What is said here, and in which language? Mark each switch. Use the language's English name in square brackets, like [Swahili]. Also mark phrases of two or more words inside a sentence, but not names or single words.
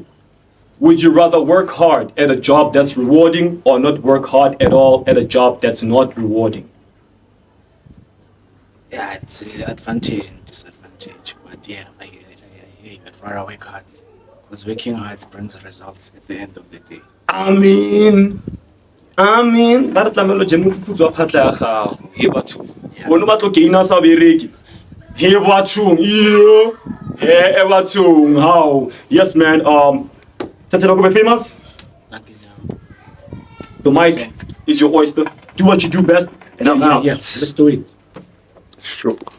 [English] Would you rather work hard at a job that's rewarding or not work hard at all at a job that's not rewarding? Yeah, it's an advantage and disadvantage. But yeah, I hear you. I'd rather work hard. Because working hard brings results at the end of the day. I mean, [Tswana] ba re tlamelo je mofufutso wa phatla ya gago. He batho. Bona ba tlo gaina sa bereki. He bathong. Yo. He bathong. [English] How? Yes, man. [Tswana] Tatelo go [English] be famous. Thank you. The mic is your oyster. Do what you do best. And I'm out. Yes, let's do it. Sure.